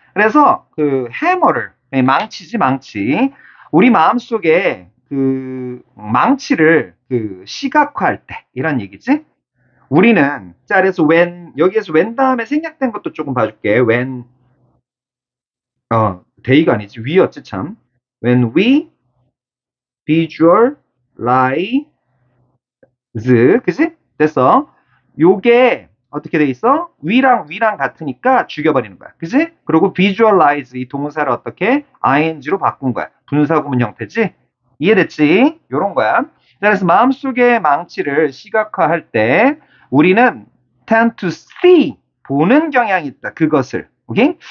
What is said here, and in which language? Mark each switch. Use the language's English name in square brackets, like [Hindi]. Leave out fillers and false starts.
[Korean] 그래서 그 해머를, 망치지, 망치. 우리 마음속에 그 망치를 그 시각화할 때 이런 얘기지. 우리는 자 그래서 when 여기에서 when 다음에 생략된 것도 조금 봐줄게. [English] when day [Korean] 가 아니지 we였지 참. [English] when we visualize [Korean] 그지? 됐어. 요게 어떻게 돼 있어? we랑 같으니까 죽여버리는 거야. 그지? 그리고 visualize 이 동사를 어떻게 ing로 바꾼 거야. 분사구문 형태지? 이해됐지? 요런 거야. 자, 그래서 마음속의 망치를 시각화할 때 우리는 [English] tend to see [Korean] 보는 경향이 있다. 그것을. 오케이?